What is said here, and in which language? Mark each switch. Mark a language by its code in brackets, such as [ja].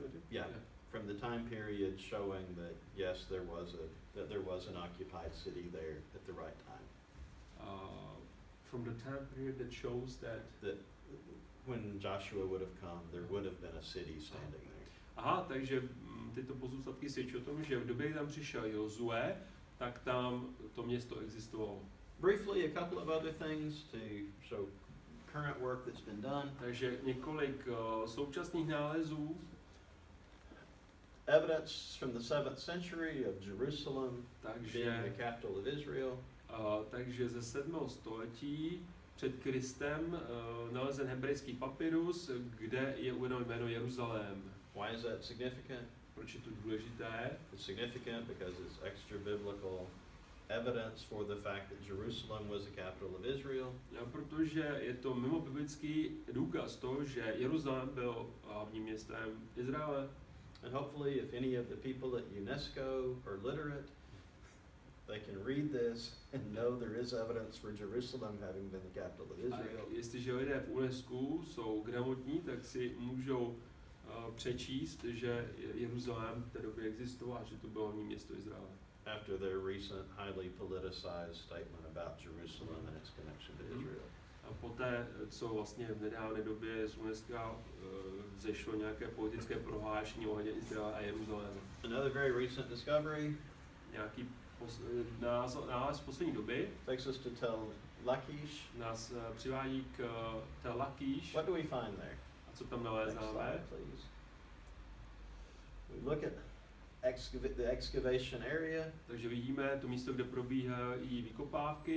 [en] yeah, from the time period showing that yes, there was an occupied city there at the right time. From the time period that shows that When Joshua would have come, there would have been a city standing there. [cs] Aha, takže tyto pozůstatky svědčí o tom, že v době, kdy tam přišel Jozue, tak tam to město existovalo. [en] Briefly, a couple of other things to show current work that's been done. [cs] Takže několik současných nálezů. [en] Evidence from the 7th century of Jerusalem being the capital of Israel. [cs] Takže ze 7. století před Kristem nalezen hebrejský papyrus, kde je uvedeno jméno Jeruzalém. [en] Why is that significant? [cs] Proč je to důležité? [en] It's significant because it's extra biblical evidence for the fact that Jerusalem was the capital of Israel. [cs] Protože je to mimo biblický důkaz toho, že Jeruzalém byl hlavním městem Izraele. [en] And hopefully if any of the people at UNESCO are literate, they can read this and know there is evidence for Jerusalem having been the capital of Israel. [cs] A jestliže lidé v UNESCO jsou gramotní, tak si můžou přečíst, že Jeruzalém v té době existoval a že to bylo hlavní město Izraele. [en] After their recent highly politicized statement about Jerusalem and its connection to Israel. [cs] A poté, co vlastně v nedávné době z UNESCO vzešlo nějaké politické prohlášení ohledně Izraele a Jeruzalému. [en] Another very recent discovery. [cs] Nějaký nález z poslední doby. [en] Takes us to Tel Lachish. [cs] Nás přivádí k Tel Lachish. [en] What do we find there? [cs] A co tam nalézáme? [en] We look at the excavation area. [cs] Takže vidíme to místo, kde probíhají vykopávky.